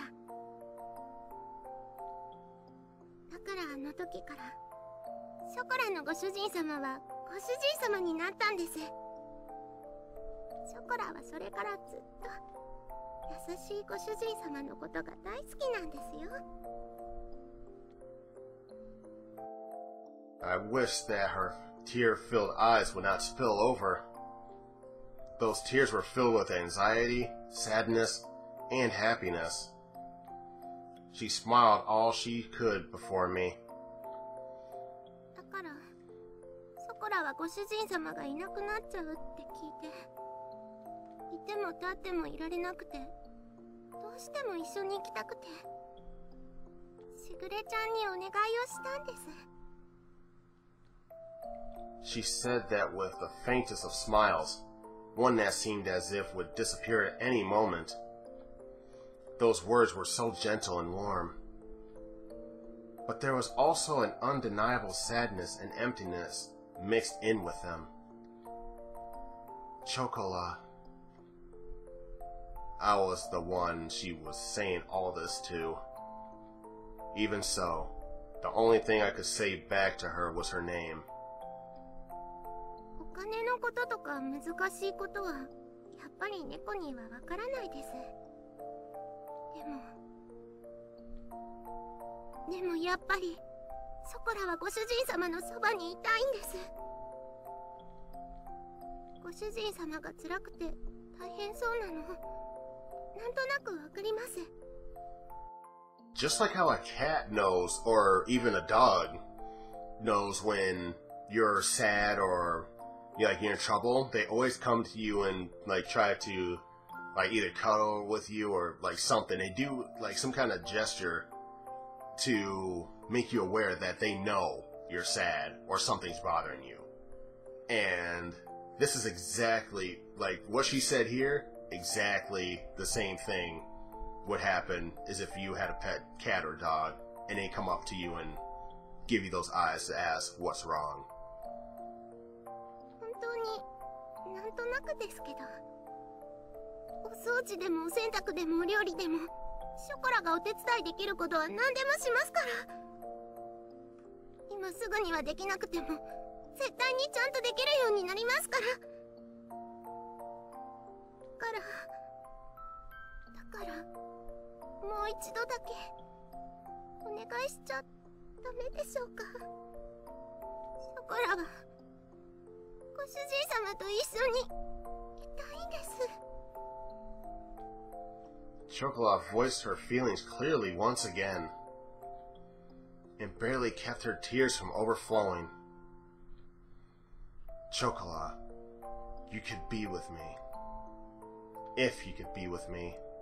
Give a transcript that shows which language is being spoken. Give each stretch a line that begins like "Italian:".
Japanese: だからあの時からショコラのご主人様はご主人様になったんです。ショコラはそれからずっと優しいご主人様のことが大好きなんですよ。
English: I wish that her tear-filled eyes would not spill over. Those tears were filled with anxiety, sadness, and happiness. She smiled all she could before me.
Japanese: だから、ショコラはご主人様がいなくなっちゃうって聞いて、いても立ってもいられなくて、どうしても一緒に行きたくて、しぐれちゃんにお願いをしたんです。
English: She said that with the faintest of smiles, one that seemed as if would disappear at any moment. Those words were so gentle and warm. But there was also an undeniable sadness and emptiness mixed in with them. Chocola. I was the one she was saying all this to. Even so, the only thing I could say back to her was her name.
Japanese: お金のこととか難しいことはやっぱり猫にはわからないです。でもやっぱりソコラはご主人様のそばにいたいんです。ご主人様が辛くて大変そうなのなんとなくわかります。
English: Just like how a cat knows, or even a dog knows when you're sad or you're in trouble, they always come to you and try to either cuddle with you or something. They do some kind of gesture to make you aware that they know you're sad or something's bothering you. And this is exactly what she said here. Exactly the same thing would happen as if you had a pet cat or dog and they come up to you and give you those eyes to ask what's wrong.
Japanese: 本当になんとなくですけど、お掃除でもお洗濯でもお料理でもショコラがお手伝いできることは何でもしますから。今すぐにはできなくても絶対にちゃんとできるようになりますから。だからもう一度だけお願いしちゃダメでしょうか。ショコラはご主人様と一緒にいたいんです。
English: Chocola voiced her feelings clearly once again, and barely kept her tears from overflowing. Chocola, you could be with me. If you could be with me.